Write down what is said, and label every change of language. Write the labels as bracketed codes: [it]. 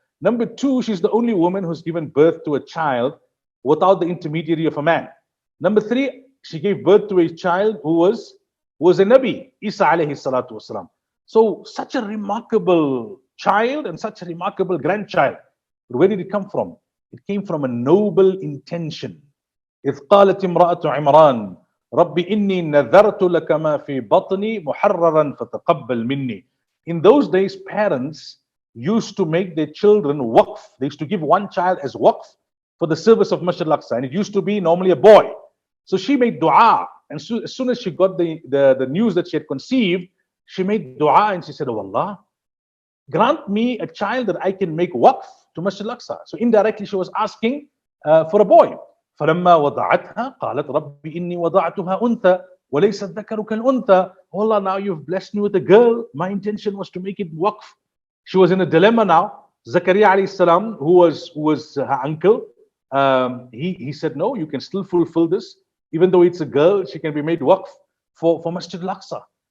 [en] Number two, she's the only woman who's given birth to a child without the intermediary of a man. Number three, she gave birth to a child who was a Nabi, Isa alayhi salatu wasalam. So such a remarkable child and such a remarkable grandchild. But where did it come from? It came from a noble intention. [ar] إذ قالت امرأة عمران رب إني نذرت لك ما في بطني محررا فتقبل مني. [en] In those days, parents used to make their children waqf. They used to give one child as waqf for the service of Masjid Al-Aqsa. And it used to be normally a boy. So she made dua. And as soon as she got the news that she had conceived, she made dua and she said, oh Allah, grant me a child that I can make waqf to Masjid Al-Aqsa. So indirectly she was asking for a boy. [ar] فلما وضعتها قالت رب إني وضعتها أنثى وليس الذكر كالأنثى. [en] Oh Allah, now you've blessed me with a girl. My intention was to make it waqf. She was in a dilemma now. Zakaria alayhi salam, who was her uncle, he said, no, you can still fulfill this. Even though it's a girl, she can be made waqf for Masjid al-Aqsa.